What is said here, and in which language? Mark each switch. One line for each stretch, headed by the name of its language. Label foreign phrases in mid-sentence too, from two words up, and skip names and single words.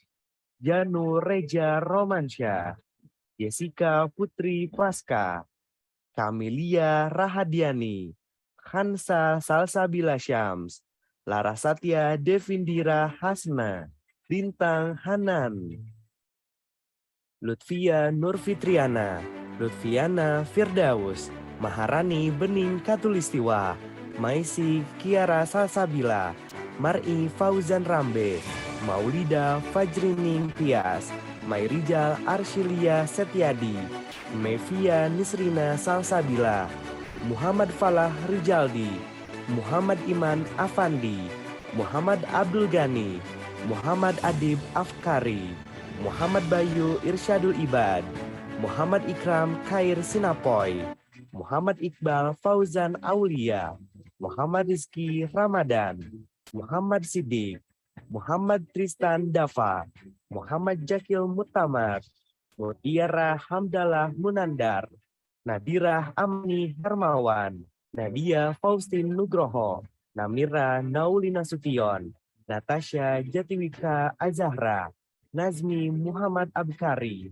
Indonesian: Janu Reja Romansyah, Jessica Putri Paska, Kamelia Rahadiani, Hansa Salsabila Syams, Larasatya Devindira Hasna, Bintang Hanan, Lutfia Nurfitriana, Lutfiana Firdaus, Maharani Bening Katulistiwa, Maisi Kiara Salsabila, Mar'i Fauzan Rambe, Maulida Fajrining Tias, Mairijal Arshilia Setiadi, Mevia Nisrina Salsabila, Muhammad Falah Rijaldi, Muhammad Iman Afandi, Muhammad Abdul Ghani, Muhammad Adib Afkari, Muhammad Bayu Irsyadul Ibad, Muhammad Ikram Khair Sinapoy, Muhammad Iqbal Fauzan Aulia, Muhammad Rizky Ramadan, Muhammad Siddiq, Muhammad Tristan Dafa, Muhammad Jakil Mutamar, Mutiara Hamdalah Munandar, Nadira Amni Hermawan, Nadia Faustin Nugroho, Namira Naulina Sution, Natasha Jatiwika Azahra, Nazmi Muhammad Abkari,